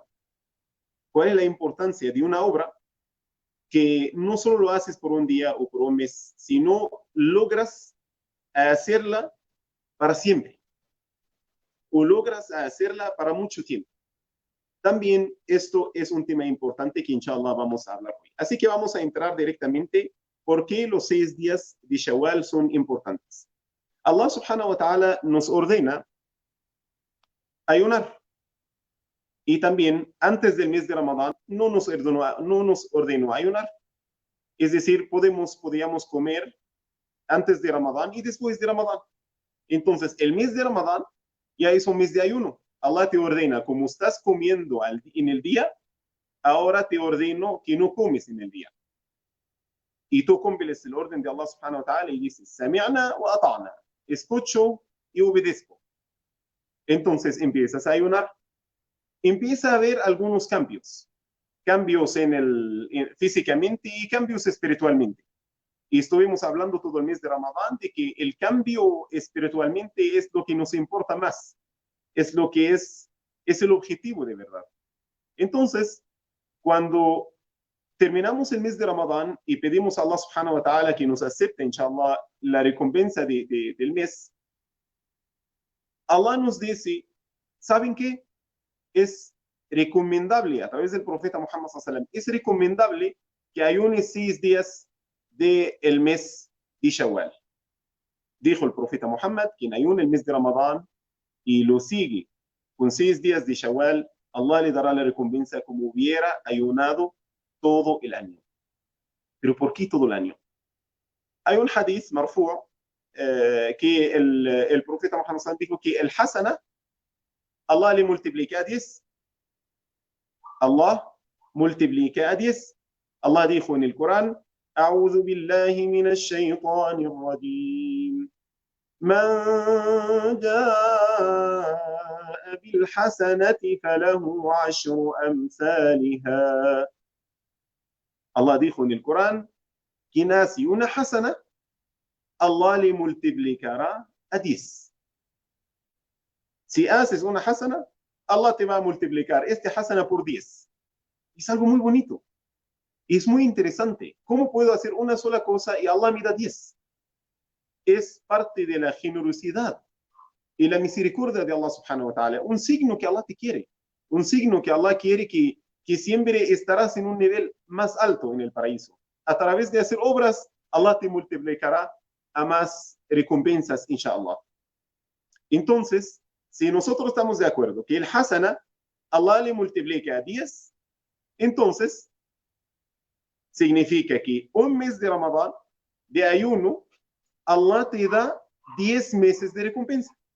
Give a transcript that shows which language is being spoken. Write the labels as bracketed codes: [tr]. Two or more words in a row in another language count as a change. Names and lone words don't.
[es] ¿Cuál es la importancia de una obra que no solo lo haces por un día o por un mes, sino logras hacerla para siempre o logras hacerla para mucho tiempo? También esto es un tema importante que inshallah vamos a hablar hoy. Así que vamos a entrar directamente por qué los 6 días de Shawwal son importantes. Allah [ar] سبحانه وتعالى [es] nos ordena ayunar. Y también antes del mes de Ramadán no nos ordenó ayunar. Es decir, podíamos comer antes de Ramadán y después de Ramadán. Entonces, el mes de Ramadán ya es un mes de ayuno. Allah te ordena, como estás comiendo en el día, ahora te ordeno que no comes en el día. Y tú cumples el orden de Allah [ar] سبحانه وتعالى [es] y dices, [ar] سمعنا وأطعنا, [es] escucho y obedezco. Entonces empiezas a ayunar. Empieza a haber algunos cambios físicamente y cambios espiritualmente. Y estuvimos hablando todo el mes de Ramadán de que el cambio espiritualmente es lo que nos importa más, es lo que es el objetivo de verdad. Entonces, cuando terminamos el mes de Ramadán y pedimos a Allah [ar] سبحانه وتعالى [es] que nos acepte, inshallah, la recompensa del mes, Allah nos dice, ¿saben qué? Es recomendable, a través del profeta Muhammad [ar] صلى الله عليه وسلم, [es] es recomendable que ayunes 6 días del mes de Shawwal. Dijo el profeta Muhammad, quien ayuna el mes de Ramadán y lo sigue con 6 días de Shawwal, Allah le dará la recompensa como hubiera ayunado todo el año. ¿Pero por qué todo el año? Hay un [ar] حديث مرفوع' [es] que el profeta Muhammad [ar] صلى الله عليه وسلم [es] dijo que el hasana Allah le multiplica a 10. Allah multiplica a 10. Allah dijo en el Corán, [ar] أعوذ بالله من الشيطان الرجيم من جاء بالحسنة فله عشر أمثالها. [es] Allah dijo en el Corán que nace una hasana, Allah le multiplicará a 10. Si haces una hasana, Allah te va a multiplicar esta hasana por 10. Es algo muy bonito. Es muy interesante. ¿Cómo puedo hacer una sola cosa y Allah me da 10? Es parte de la generosidad y la misericordia de Allah [ar] سبحانه وتعالى. [es] Un signo que Allah te quiere. Un signo que Allah quiere que siempre estarás en un nivel más alto en el paraíso. A través de hacer obras, Allah te multiplicará a más recompensas, inshallah. Entonces, si nosotros estamos de acuerdo que el hasana, Allah le multiplica a 10, entonces significa que un mes de Ramadán, de ayuno, Allah te da 10 meses de recompensa.